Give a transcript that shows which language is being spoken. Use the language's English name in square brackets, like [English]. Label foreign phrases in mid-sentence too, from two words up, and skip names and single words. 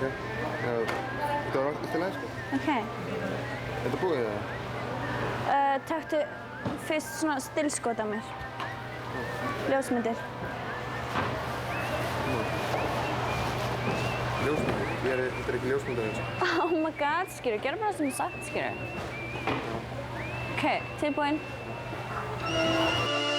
[Icelandic] Þetta var allt í lagi, sko. Ok. Þetta búið það? Taktu fyrst svona stillskot af mér. Ljósmyndir. Ljósmyndir? Þetta er ekki ljósmyndir eins. [English] Oh my god, [Icelandic] skilur. Gerðu bara sem ég sagt, skilur. Ok, tilbúinn.